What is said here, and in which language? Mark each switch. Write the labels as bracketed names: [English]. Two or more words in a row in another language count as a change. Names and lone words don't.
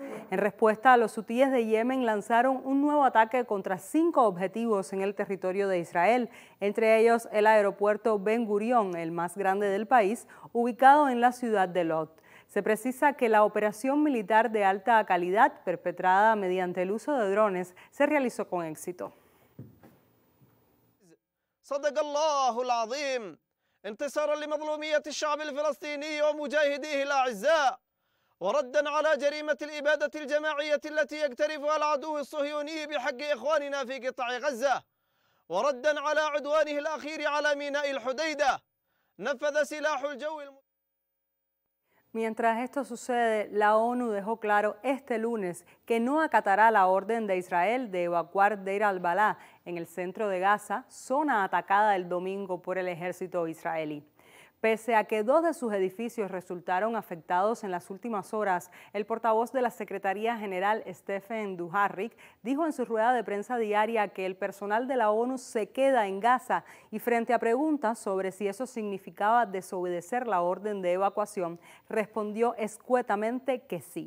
[Spanish] En respuesta, los hutíes de Yemen lanzaron un nuevo ataque contra 5 objetivos en el territorio de Israel, entre ellos el aeropuerto Ben Gurion, el más grande del país, ubicado en la ciudad de Lod. Se precisa que la operación militar de alta calidad, perpetrada mediante el uso de drones, se realizó con éxito. [Arabic] صدق الله العظيم انتصارا لمظلومية الشعب الفلسطيني ومجاهديه الأعزاء وردا على جريمة الإبادة الجماعية التي يقترفها العدو الصهيوني بحق إخواننا في قطاع غزة وردا على عدوانه الأخير على ميناء الحديدة نفذ سلاح الجو. [Spanish] Mientras esto sucede, la ONU dejó claro este lunes que no acatará la orden de Israel de evacuar Deir al-Balá en el centro de Gaza, zona atacada el domingo por el ejército israelí. Pese a que 2 de sus edificios resultaron afectados en las últimas horas, el portavoz de la Secretaría General, Stephen Dujarric, dijo en su rueda de prensa diaria que el personal de la ONU se queda en Gaza y frente a preguntas sobre si eso significaba desobedecer la orden de evacuación, respondió escuetamente que sí.